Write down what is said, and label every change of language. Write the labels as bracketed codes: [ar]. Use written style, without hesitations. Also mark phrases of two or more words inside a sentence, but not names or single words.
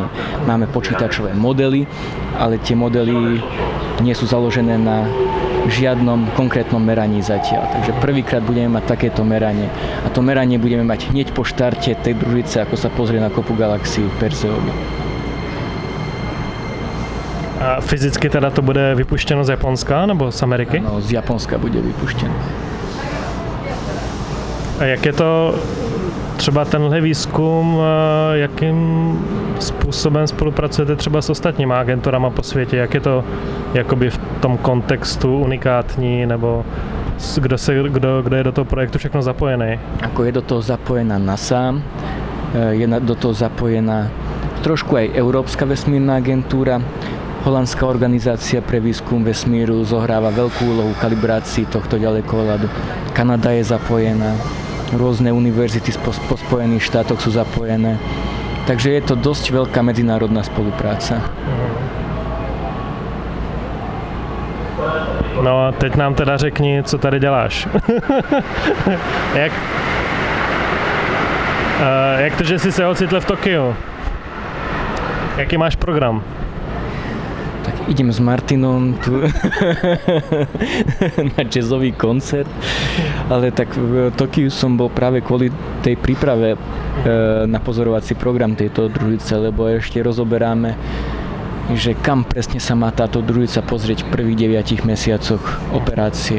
[sk] Máme počítačové modely, ale tie modely nie sú založené na žiadnom konkrétnom meraní zatiaľ. Takže prvýkrát budeme mať takéto meranie. A to meranie budeme mať hneď po štarte tej družice, ako sa pozrie na kopu galaxií v Perseovi. [cs] A fyzicky teda to bude vypuštěno z Japonska nebo z Ameriky? No, z Japonska bude vypuštěno. A jak je to třeba tenhle výzkum, jakým způsobem spolupracujete třeba s ostatníma agenturama po světě? Jak je to jakoby v tom kontextu unikátní, nebo kdo je do toho projektu všechno zapojený? [sk] Ako je do toho zapojená NASA, je do toho zapojená trošku aj Európska vesmírna agentúra, holandská organizácia pre výskum vesmíru zohráva veľkú úlohu v kalibrácii tohto ďalekohľadu. Kanada je zapojená, rôzne univerzity po Spojených štátoch sú zapojené. Takže je to dosť veľká medzinárodná spolupráca. [cs] No a teď nám teda řekni, co tady děláš. Jak to, že jsi se ocitl v Tokiu? Jaký máš program? [sk] Tak idem s Martinom tu na jazzový koncert, ale tak v Tokiu som bol práve kvôli tej príprave na pozorovací program tejto družice, lebo ešte rozoberáme, že kam presne sa má táto družica pozrieť v prvých 9 mesiacoch operácie.